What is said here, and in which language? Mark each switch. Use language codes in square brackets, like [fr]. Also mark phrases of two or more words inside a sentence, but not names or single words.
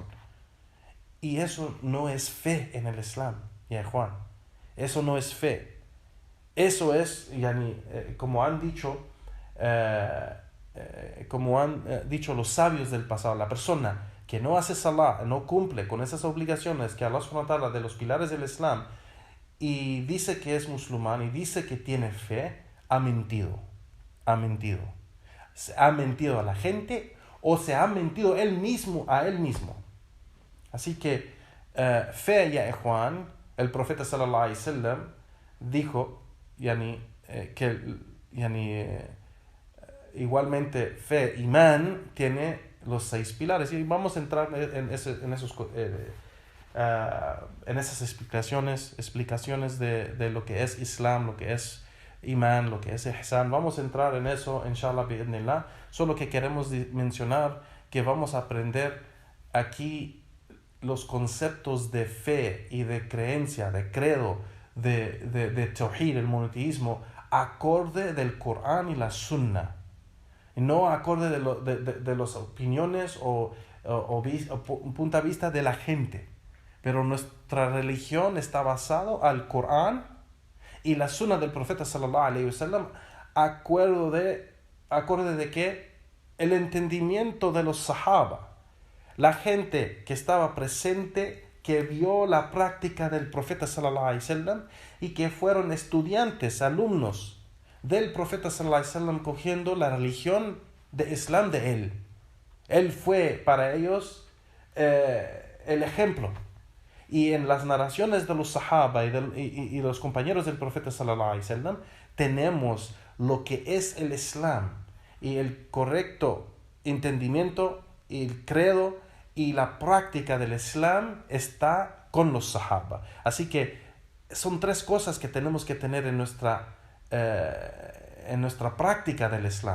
[es] Y eso no es fe en el Islam, ya Juan. Eso no es fe. Eso es, como han dicho los sabios del pasado, la persona que no hace salah, no cumple con esas obligaciones que [ar] الله سبحانه وتعالى [es] de los pilares del Islam y dice que es musulmán y dice que tiene fe, ha mentido. Se ha mentido a la gente o se ha mentido a él mismo. Así que fe, [ar] يا إخوان, [es] el profeta [ar] صلى الله عليه وسلم [es] dijo igualmente fe, imán, tiene los 6 pilares y vamos a entrar en esas explicaciones de lo que es Islam, lo que es imán, lo que es ihsan. Vamos a entrar en eso, [ar] إن شاء الله، بإذن الله. [es] Solo que queremos mencionar que vamos a aprender aquí los conceptos de fe y de creencia, de credo, de tawhid, el monoteísmo, acorde del Corán y la Sunna, no acorde de las opiniones o punto de vista de la gente. Pero nuestra religión está basada al Corán y la Sunna del profeta [ar] صلى الله عليه وسلم, [es] acorde de que el entendimiento de los sahaba, la gente que estaba presente, que vio la práctica del profeta [ar] صلى الله عليه وسلم [es] y que fueron estudiantes, alumnos del profeta [ar] صلى الله عليه وسلم, [es] cogiendo la religión de Islam de él. Él fue para ellos el ejemplo. Y en las narraciones de los sahaba y los compañeros del profeta [ar] صلى الله عليه وسلم [es] tenemos lo que es el Islam y el correcto entendimiento y el credo y la práctica del Islam está con los sahaba. Así que son 3 cosas que tenemos que tener en nuestra práctica del Islam.